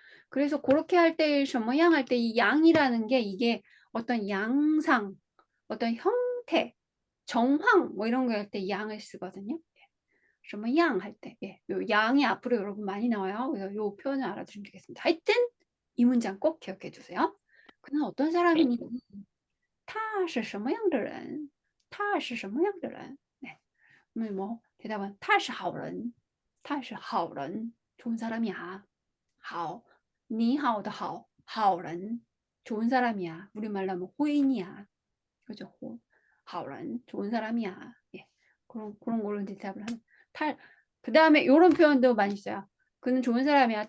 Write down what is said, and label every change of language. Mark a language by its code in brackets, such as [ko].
[ko] 그래서 그렇게 할 때 什么样할 때 이 양이라는 게 이게 어떤 양상, 어떤 형태, 정황 뭐 이런 거 할 때 양을 쓰거든요. 什么样할 때, 예, 요 양이 앞으로 여러분 많이 나와요. 그래서 요 표현을 알아두시면 되겠습니다. 하여튼 이 문장 꼭 기억해 두세요. 그는 어떤 사람이니? [zh] 他是什么样的人他是什么样的人 네. [ko] 뭐 대답은 [zh] 他是好人他是好人 [ko] 좋은 사람이야 好你好的好好人 좋은 사람이야 우리말로 하면 호인이야 그죠? 好人 좋은 사람이야 예. 그런 걸로 대답을 하는 그 다음에 이런 표현도 많이 써요. 그는 좋은 사람이야.